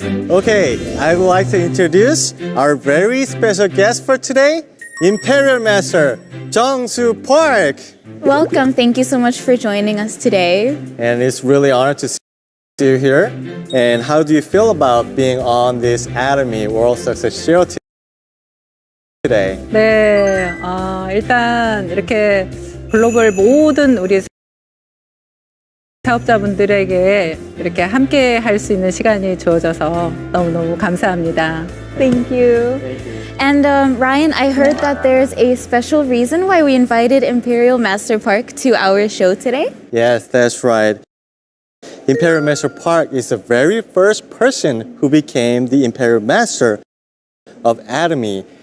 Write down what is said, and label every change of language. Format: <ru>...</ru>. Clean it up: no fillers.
<en>Okay, I would like to introduce our very special guest for today, Imperial Master Jung-Soo Park. Welcome. Thank you so much for joining us today. And it's really an honor to see you here. And how do you feel about being on this Atomy World Success Show today?</en> <ko>네, 일단 이렇게 글로벌 모든 우리 사업자분들에게 이렇게 함께 할 수 있는 시간이 주어져서 너무너무 감사합니다.</ko> <en>Thank you. And Ryan, I heard that there's a special reason why we invited Imperial Master Park to our show today. Yes, that's right. Imperial Master Park is the very first person who became the Imperial Master of Atomy.</en>